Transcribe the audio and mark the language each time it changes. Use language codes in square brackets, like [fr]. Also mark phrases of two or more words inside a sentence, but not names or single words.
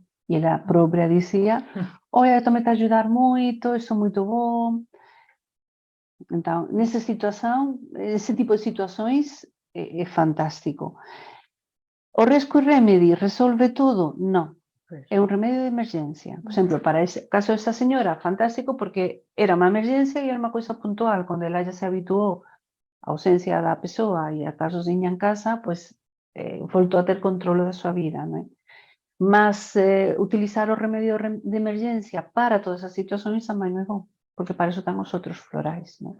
[pt] E ela própria dizia, olha, isto me está a ajudar muito, isso é muito bom. Então, nessa situação, esse tipo de situações é fantástico. O Rescue Remedy resolve tudo? [gl] Não. É un remedio de emergencia. Por exemplo, para ese caso desta señora, fantástico, porque era unha emergencia e era unha coisa puntual. Cando ela já se habituou a ausencia da persoa e a estar sozinha en casa, pues voltou a ter controlo da súa vida, non é? Mas utilizar o remedio de emergencia para todas as situacións tamén non é bom, porque para iso están os outros florais, non?